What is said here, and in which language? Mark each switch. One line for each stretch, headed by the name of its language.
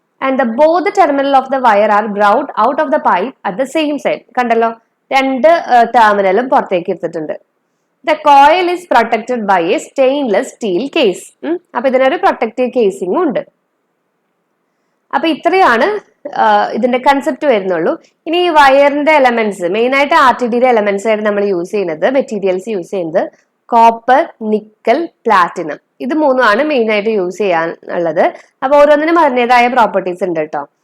English: And both the terminal of the wire are brought out of the pipe at the same side.
Malayalam: കണ്ടല്ലോ, രണ്ട് ടെർമിനലും പുറത്തേക്ക് എടുത്തിട്ടുണ്ട്.
English: The coil is protected by a stainless steel case.
Malayalam: അപ്പൊ ഇതിനൊരു protective casing ഉണ്ട്. അപ്പൊ ഇത്രയാണ് ഇതിന്റെ കൺസെപ്റ്റ് വരുന്നുള്ളൂ. ഇനി ഈ വയറിന്റെ എലമെന്റ്സ്, മെയിൻ ആയിട്ട് RTDയുടെ എലമെന്റ്സ് ആയിട്ട് നമ്മൾ യൂസ് ചെയ്യുന്നത്, മെറ്റീരിയൽസ് യൂസ് ചെയ്യുന്നത് കോപ്പർ, നിക്കൽ, പ്ലാറ്റിനം. ഇത് മൂന്നുമാണ് മെയിൻ ആയിട്ട് യൂസ് ചെയ്യാനുള്ളത്. അപ്പൊ ഓരോന്നിനും അതിൻ്റെതായ പ്രോപ്പർട്ടീസ് ഉണ്ട് കേട്ടോ.